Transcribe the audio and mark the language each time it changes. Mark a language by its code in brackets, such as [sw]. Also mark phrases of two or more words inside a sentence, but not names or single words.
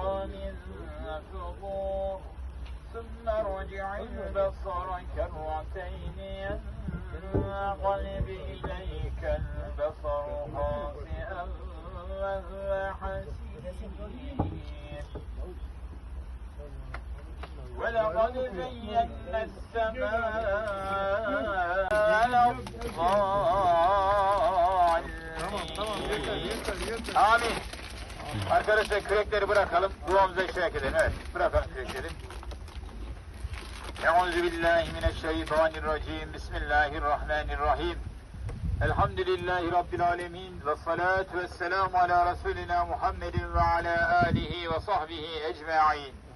[ar] من فطور ثم ارجع البصر كرتين ينقلب إليك البصر خاسئا وهو حسير ولقد زينا السماء الضالين. Amin. [tr] Arkadaşlar kürekleri bırakalım, duamıza işaret edelim. Evet, bırakalım kürekleri. [ar] أعوذ بالله من الشيطان الرجيم. بسم الله الرحمن الرحيم. الحمد لله رب العالمين. والصلاة والسلام على رسولنا محمد وعلى آله وصحبه أجمعين.